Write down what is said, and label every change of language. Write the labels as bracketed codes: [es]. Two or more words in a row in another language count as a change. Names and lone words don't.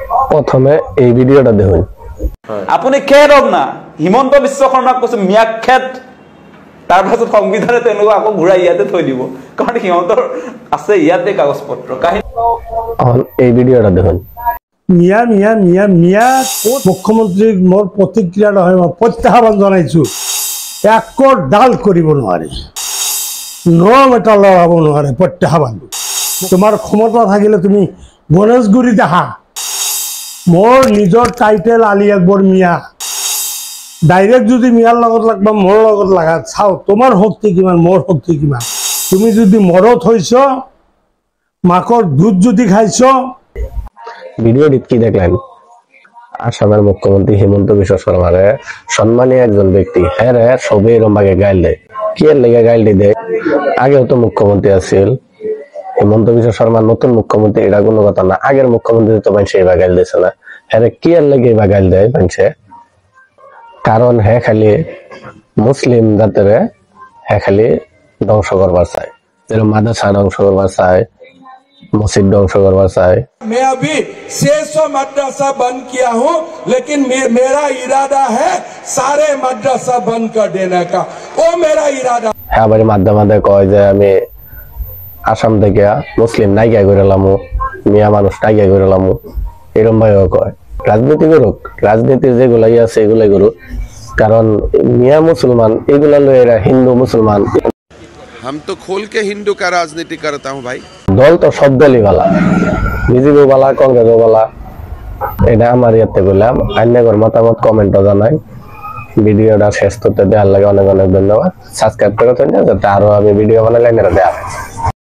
[bn] প্রথমে এই ভিডিওটা দেখুন। [as] আপুনি খেৰক না হিমন্ত বিশ্ব শৰ্মাক কৈছে মিয়া খেত তাৰ পাছত সংবিধানে তেনেকুৱা আকৌ ঘূৰাই ইয়াতে থৈ দিব কাৰণ সিহঁতৰ আছে ইয়াতে কাগজ পত্ৰ [bn] এই ভিডিওটা দেখুন। [as] মিয়া মিয়া মিয়া মিয়া মুখ্যমন্ত্ৰীক মোৰ প্ৰতিক্ৰিয়া নহয় মই প্ৰত্যাহ্বান জনাইছো একো ডাল কৰিব নোৱাৰে নম এটা লগাব নোৱাৰে প্ৰত্যাহ্বান তোমাৰ ক্ষমতা থাকিলে তুমি গণেশগুৰিত আহা মোৰ নিজৰ টাইটেল আলী আকবৰ মিয়া ডাইৰেক্ট যদি মিয়াৰ লগত লাগবা মোৰ লগত লাগা চাও তোমাৰ শক্তি কিমান মোৰ শক্তি কিমান তুমি যদি মৰত হৈছ মাকৰ দুধ যদি খাইছ [bn] ভিডিওটি কি দেখলেন আসামের মুখ্যমন্ত্রী হিমন্ত বিশ্ব শর্মারে সম্মানী একজন ব্যক্তি হ্যাঁ রে সবে এরম ভাগে গাইল দেয় কি এর লেগে গাইলটি দেয় আগেও তো মুখ্যমন্ত্রী আছিল হিমন্ত বিশ্ব শর্মা নতুন মুখ্যমন্ত্রী এটা কোনো কথা না আগের মুখ্যমন্ত্রী তো মানুষ এবার গাইল দিয়েছে না হ্যাঁ কি এর লেগে এবার গাইল দেয় মানুষে কারণ হ্যাঁ খালি মুসলিম জাতের হ্যাঁ খালি ধ্বংস করবার চায় যেরকম মাদ্রাসা ধ্বংস করবার চায় মসজিদ ধ্বংস করবার চায়। [hi] मैं अभी 600 मदरसा बंद किया हूँ लेकिन मेरा इरादा है सारे मदरसा बंद कर देने का वो मेरा इरादा [bn] है বারে মাধ্যম কয় যে আমি আসাম থেকে মুসলিম নাইকা কইরালামু মিয়া মানুষ নাইকা কইরালামু এরকম ভাবে কয় রাজনীতি করুক রাজনীতির যেগুলাই আছে এগুলাই করুক কারণ মিয়া মুসলমান এগুলা লয়েরা হিন্দু মুসলমান [hi] हम तो खोल के हिंदू का राजनीति करता हूँ भाई [bn] দল তো সব দলই বালা বিজেপি বালা কংগ্রেস বালা এটা আমার ইয়াতে বললাম আইনগর মতামত কমেন্টও জানাই ভিডিওটা শেষ করতে দেওয়ার লাগে অনেক অনেক ধন্যবাদ সাবস্ক্রাইব করে দেন যাতে আরো আমি ভিডিও বানালে দেওয়া